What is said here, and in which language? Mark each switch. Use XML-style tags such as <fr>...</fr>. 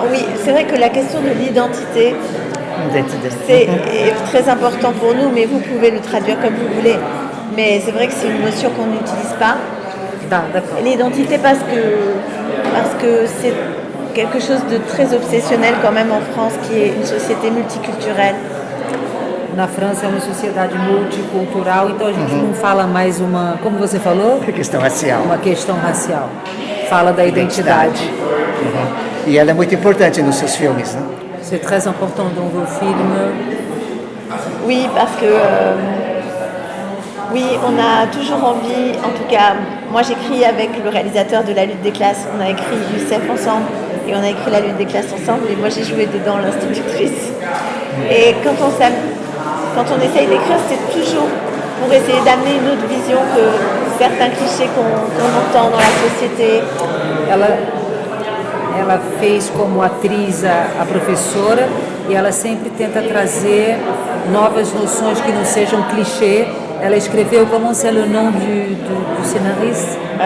<fr>Oui, c'est vrai que la question de l'identité, c'est très important pour nous, mais vous pouvez le traduire comme vous voulez. Mais c'est vrai que c'est une notion qu'on n'utilise pas. D'accord. L'identité parce que c'est quelque chose de très obsessionnel quand même en France, qui est une société multiculturelle.</fr> <pt>Na França é uma sociedade multicultural, então a gente não fala mais como você falou? A questão racial. Uma questão racial. Fala da identidade. E ela é muito importante nos seus filmes, né?</pt> <fr>C'est très important dans vos films. Oui, parce que oui, on a toujours envie, en tout cas, moi j'écris avec le réalisateur de La Lutte des Classes, on a écrit Youssef ensemble et on a écrit La Lutte des Classes ensemble et moi j'ai joué dedans l'institutrice. Et quand on essaye d'écrire, c'est toujours pour essayer d'amener une autre vision que certains clichés qu'on entend dans la société.</fr> <pt>Ela fez como atriz a professora e ela sempre tenta trazer novas noções que não sejam clichê. Ela escreveu,</pt> <fr>comment c'est le nom du scénariste?</fr>